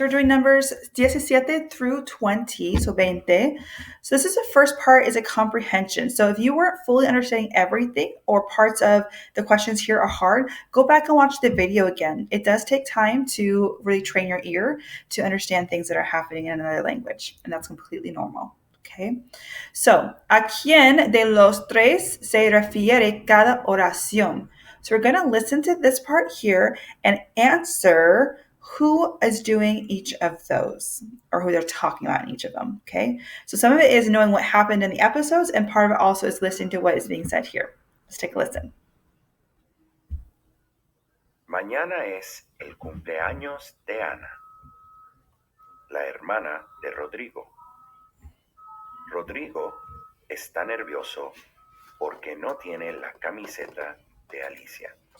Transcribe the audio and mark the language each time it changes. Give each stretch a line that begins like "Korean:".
English: We're doing numbers 17 through 20, so 20. So this is the first part, is a comprehension. So if you weren't fully understanding everything or parts of the questions here are hard, go back and watch the video again. It does take time to really train your ear to understand things that are happening in another language, and that's completely normal. Okay, so
Spanish: ¿a quién de los tres se refiere cada oración?
English: So we're going to listen to this part here and answer who is doing each of those, or who they're talking about in each of them, okay? So some of it is knowing what happened in the episodes, and part of it also is listening to what is being said here. Let's take a listen.
Spanish: Mañana es el cumpleaños de Ana, la hermana de Rodrigo. Rodrigo está nervioso porque no tiene la camiseta de Alicia.